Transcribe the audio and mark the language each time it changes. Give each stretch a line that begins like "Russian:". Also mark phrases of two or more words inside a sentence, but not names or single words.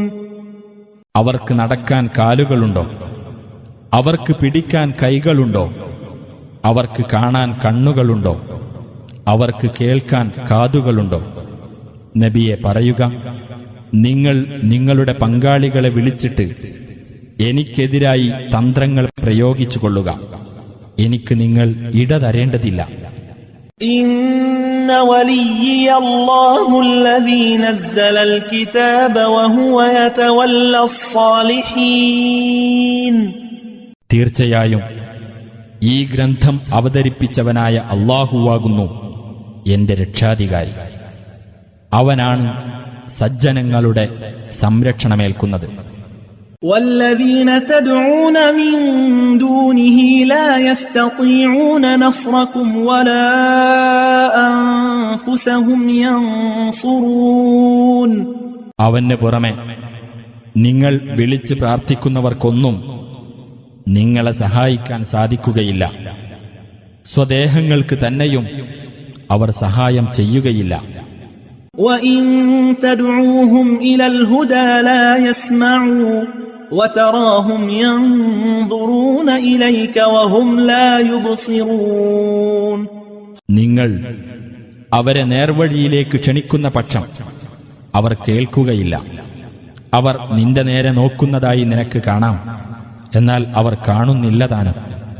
Malayalam: അവർക്ക് നടക്കാൻ കാലുകളുണ്ടോ? അവർക്ക് പിടിക്കാൻ കൈകളുണ്ടോ? അവർക്ക് കാണാൻ കണ്ണുകളുണ്ടോ? അവർക്ക് കേൾക്കാൻ കാതുകളുണ്ടോ? നബിയെ പറയുക, നിങ്ങൾ നിങ്ങളുടെ പങ്കാളികളെ വിളിച്ചിട്ട് എനിക്കെതിരായി തന്ത്രങ്ങൾ പ്രയോഗിച്ചുകൊള്ളുക. എനിക്ക് നിങ്ങൾ ഇടതരേണ്ടതില്ല.
Arabic: إن وليي الله الذي نزل الكتاب وهو يتولى الصالحين.
Malayalam: തീർച്ചയായും ഈ ഗ്രന്ഥം അവതരിപ്പിച്ചവനായ അല്ലാഹുവാകുന്നു എന്റെ രക്ഷാധികാരി. അവനാണ് സജ്ജനങ്ങളുടെ സംരക്ഷണമേൽക്കുന്നത്.
Arabic: والذين تدعون من دونه لا يستطيعون نصركم ولا أنفسهم ينصرون.
Malayalam: അവന് പുറമെ നിങ്ങൾ വിളിച്ച് പ്രാർത്ഥിക്കുന്നവർക്കൊന്നും നിങ്ങളെ സഹായിക്കാൻ സാധിക്കുകയില്ല. സ്വദേഹങ്ങൾക്ക് തന്നെയും അവർ സഹായം ചെയ്യുകയില്ല.
Arabic: وَإِن تَدْعُوهُمْ إِلَى الْهُدَى لَا يَسْمَعُوا وَتَرَاهُمْ يَنظُرُونَ إِلَيْكَ وَهُمْ لَا يُبْصِرُونَ.
Malayalam: നിങ്ങൾ അവരെ നേർവഴിയിലേക്ക് ക്ഷണിക്കുന്ന പക്ഷം അവർ കേൾക്കുകയില്ല. അവർ നിന്റെ നേരെ നോക്കുന്നതായി നിനക്ക് കാണാം, എന്നാൽ അവർ കാണുന്നില്ല താനും.